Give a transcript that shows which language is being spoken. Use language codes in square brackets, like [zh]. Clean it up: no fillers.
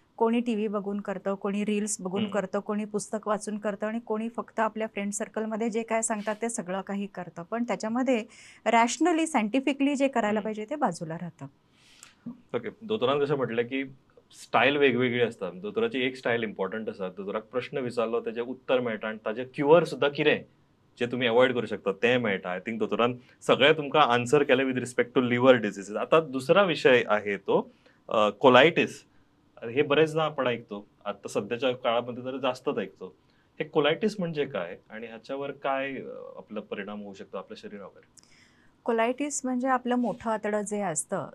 [mr] कोणी टीव्ही बघून करतं, कोणी रील्स बघून हं, करतं, कोणी पुस्तक वाचून करतं आणि कोणी फक्त आपल्या फ्रेंड सर्कलमध्ये जे काय सांगतात ते सगळं काही करतं. पण त्याच्यामध्ये रॅशनली, सायंटिफिकली जे करायला हं. पाहिजे ते बाजूला राहतं. ओके. [kok] दोतोरान कशें म्हटलें की स्टायल वेगवेगळी असतात. दोतोराची एक स्टायल इम्पॉर्टंट आसा. दोतोराक प्रश्न विचारलो तेजें उत्तर मेळटा आनी ताजें क्युअर सुद्दां कितें जें तुमी अवॉयड करूं शकतात तें मेळटा. [en] I think [kok] दोतोरान सगळें तुमकां आन्सर केलें [en] With respect to liver diseases. [mr] आता दुसरा विषय आहे तो कोलायटिस. हे बरेचदा आपण ऐकतो. आता सध्याच्या काळामध्ये तर जास्तच ऐकतो. हे कोलायटिस म्हणजे काय? आणि ह्याच्यावर काय आपला परिणाम होऊ शकतो आपल्या शरीरावर? कोलायटिस म्हणजे आपलं मोठं आतडं जे असतं,